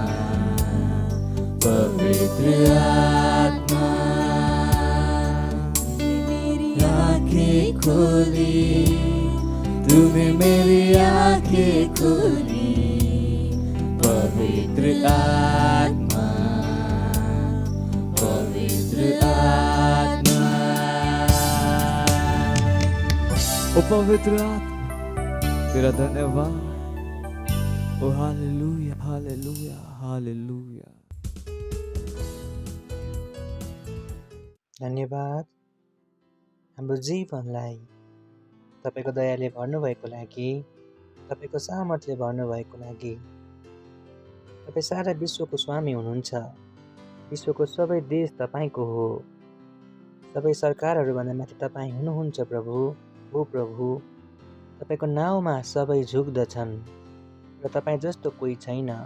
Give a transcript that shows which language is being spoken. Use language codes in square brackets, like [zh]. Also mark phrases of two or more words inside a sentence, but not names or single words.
[hi] पवित्र आत्मा आंखें खोली तूने मेरी आंखें खोली पवित्र आत्मा पवित्र आत्मा ओ पवित्र आत्मा तेरा धन्यवाद ओ हालेलुया हालेलुया हालेलुया [ne] धन्यवाद हाम्रो जीवनलाई तपाईको दयाले भर्नुभएको लागि तपाईको सामर्थ्यले भर्नुभएको लागि तपाईँ सारा विश्वको स्वामी हुनुहुन्छ विश्वको सबै देश तपाईँको हो सबै सरकारहरूभन्दा माथि तपाईँ हुनुहुन्छ प्रभु हो प्रभु तपाईँको नाउँमा सबै झुक्दछन् र तपाईँ जस्तो कोही छैन